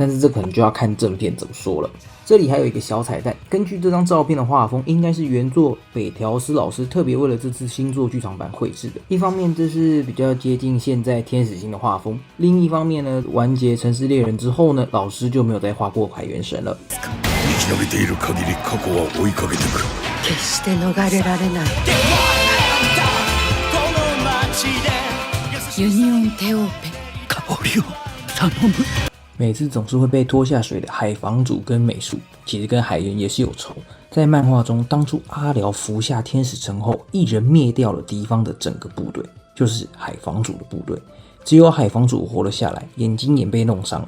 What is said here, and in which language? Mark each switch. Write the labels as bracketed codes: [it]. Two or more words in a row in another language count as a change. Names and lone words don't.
[zh] 但是这可能就要看正片怎么说了。这里还有一个小彩蛋，根据这张照片的画风，应该是原作北条司老师特别为了这次新作剧场版绘制的。一方面这是比较接近现在天使星的画风，另一方面呢，完结城市猎人之后呢，老师就没有再画过海猿神了。 [ja] 生き延びている限り過去は追いかけてくる。決して逃れられない。ユニオンテオーペ。香りを頼む。 [zh] 每次总是会被拖下水的海房主跟美术，其实跟海猿也是有仇。在漫画中，当初阿辽服下天使城后，一人灭掉了敌方的整个部队，就是海房主的部队。只有海房主活了下来，眼睛也被弄伤了。